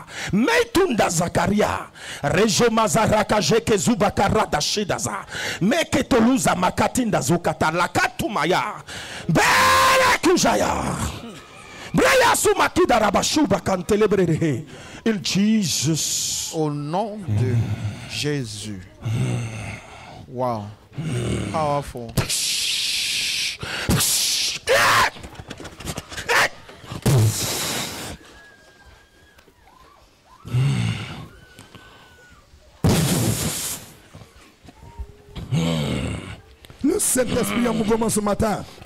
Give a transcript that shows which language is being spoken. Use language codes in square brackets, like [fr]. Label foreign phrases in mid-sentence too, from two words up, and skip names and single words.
[en] Meitunda Zakaria. Rejo mazaraka jeke zubakarada shidaza. Meke toluza makatinda zukata lakatumaya. Bele kujaya. Breya sumakida rabashuba kantelebrere. In Jesus. [fr] Au nom de Jésus. Wow. [en] Powerful. [fr] Le Saint-Esprit en mouvement ce matin.